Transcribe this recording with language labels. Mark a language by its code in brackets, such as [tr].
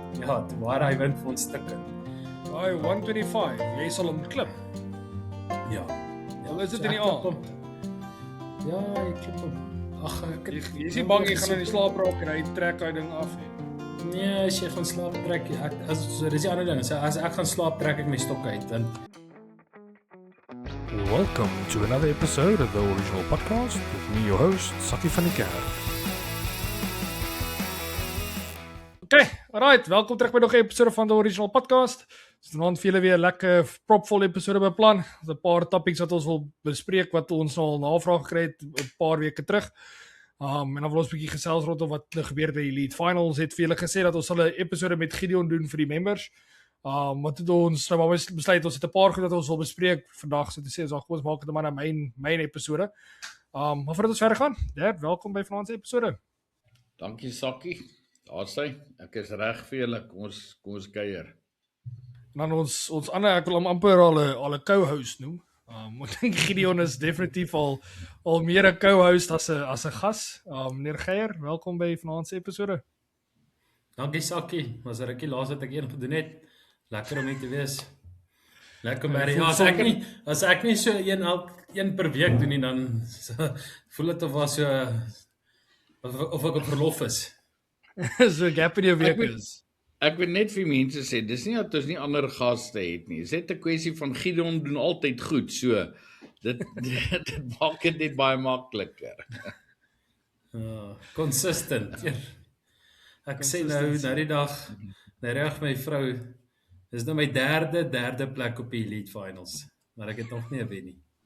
[af] Ja, maar hy wind vir ons stukke. Daai 125, jy sal hom klip. Ja. Al is dit in die ek klip aand. hom. Ja, ek klip hom. Ag, Jy is nie bang jy gaan in die slaap raak en hy trek daai ding af nie. Nee, as jy gaan slaap trek dis die ander ding. As ek gaan slaap trek ek my stok uit en [en] Welcome to another episode of the Original Podcast with me, your host, Saki van die Kerk. [af] Okay, alright, welkom terug by nog 'n episode van die Original Podcast. Ons het vanaand vir julle weer 'n lekker propvol episode beplan. Ons het 'n paar topics wat ons wil bespreek wat ons al navraag gekry het 'n paar weke terug. En dan wil ons 'n bietjie gesels rondom wat gebeur by die Elite Finals. Ons het vir julle gesê dat ons sal 'n episode met Gideon doen vir die members. Wat het ons nou maar besluit, ons het 'n paar goed wat ons wil bespreek vandag, so te sê, ons maak dit maar 'n main episode. Maar voordat ons verder gaan, Dad, welkom by vanaand se episode. Dankie Sakkie. Daar sê, ek is reg vir julle. Kom ons kuier. En dan ons ander, ek wil hom amper al 'n co-host noem. Ek dink Gideon is definitief al meer 'n co-host as 'n gas. Meneer Geier, welkom by vanaand se episode. dankie Sakkie. Was 'n rukkie laas wat ek een gedoen het. Lekker om hier te wees. Lekker om ja, as ek nie so een per week doen nie, dan voel dit of was so of ek op verlof is. So gap in die week is. Ek wil net vir mense sê, dis nie dat ons nie ander gaste het nie. Dis net 'n kwessie van Gideon doen altyd goed, so dit maak dit net baie makliker. Consistent. Ja. Ek sê nou die dag, nou reg my vrou, dis nou my derde plek op die Elite Finals, maar ek het nog nie 'n wen nie.